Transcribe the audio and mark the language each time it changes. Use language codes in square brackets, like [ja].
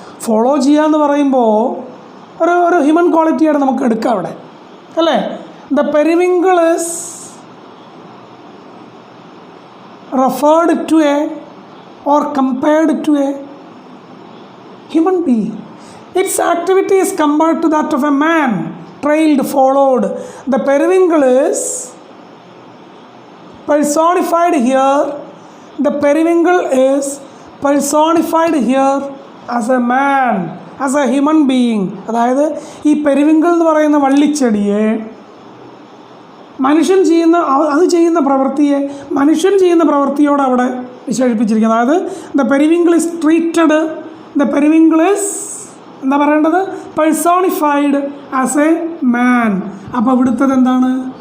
[ml] Follow ചെയ്യാന്ന് പറയുമ്പോൾ ഒരു ഹ്യൂമൻ ക്വാളിറ്റിയായിട്ട് നമുക്ക് എടുക്കാം അവിടെ, അല്ലേ? [en] The periwinkle is referred to a or compared to a human being. Its activity is compared to that of a man, trailed, followed. The periwinkle is personified here. The periwinkle is personified here as a man, as a human being. [ml] അതായത് ഈ periwinkle എന്ന് പറയുന്ന വള്ളിച്ചെടിയെ മനുഷ്യൻ ചെയ്യുന്ന അത് ചെയ്യുന്ന പ്രവൃത്തിയെ മനുഷ്യൻ ചെയ്യുന്ന പ്രവൃത്തിയോട് അവിടെ വിശേഷിപ്പിച്ചിരിക്കുന്നത്. [en] അതായത് the periwinkle is treated, the periwinkle is [ml] എന്താ പറയേണ്ടത്, [en] Personified as a man. [ml] അപ്പോൾ ഇവിടുത്തത് എന്താണ്?